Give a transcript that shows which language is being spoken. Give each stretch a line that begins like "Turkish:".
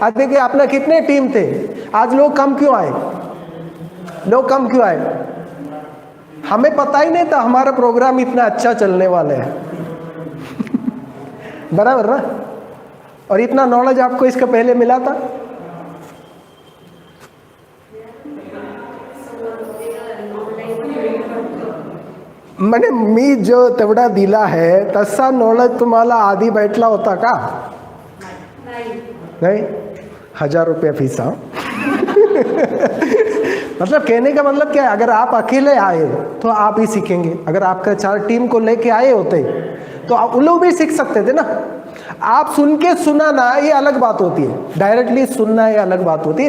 Hindi: आज देखिए आपने कितने टीम थे, आज लोग कम क्यों आए, लोग कम क्यों आए? हमें पता ही नहीं था हमारा प्रोग्राम इतना अच्छा चलने वाला है बराबर ना, और इतना नॉलेज आपको इसका पहले मिला था।
Marathi: मैंने मी जो तेवढा दिला है तसा नॉलेज तुम्हाला आधी भेटला होता का?
Hindi: नहीं, 1000 रुपया फीस। हाँ मतलब कहने का मतलब क्या है, अगर आप अकेले आए तो आप ही सीखेंगे, अगर आपका 4 टीम को लेके आए होते तो आप उन लोग भी सीख सकते थे ना। आप सुन के सुनाना ये अलग बात होती है, डायरेक्टली सुनना ये अलग बात होती है।